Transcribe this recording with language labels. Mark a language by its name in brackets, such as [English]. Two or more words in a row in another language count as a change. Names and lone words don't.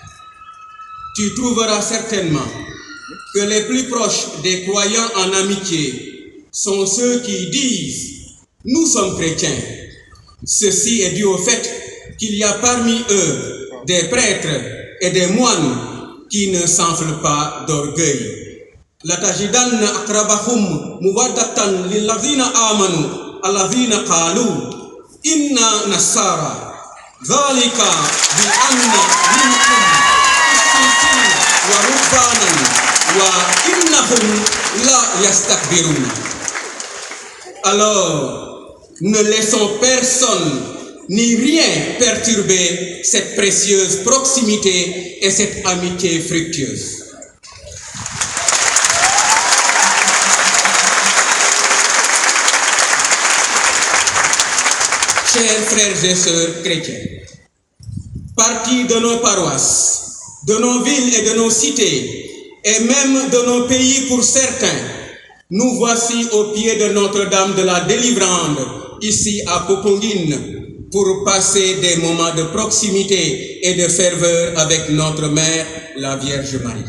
[French] Tu trouveras certainement que les plus proches des croyants en amitié sont ceux qui disent « Nous sommes chrétiens ». Ceci est dû au fait qu'il y a parmi eux des prêtres et des moines qui ne s'enflent pas d'orgueil. [Arabic] لتجدن أقربهم مودة للذين آمنوا الذين قالوا إنا نصارى ذلك بأن منكم قسيسين ورهبانا وإنهم لا يستكبرون. [French] Alors, ne laissons personne ni rien perturber cette précieuse proximité et cette amitié fructueuse. Chers frères et sœurs chrétiens, partis de nos paroisses, de nos villes et de nos cités, et même de nos pays pour certains, nous voici au pied de Notre-Dame de la Délivrande, ici à Popenguine, pour passer des moments de proximité et de ferveur avec notre Mère, la Vierge Marie.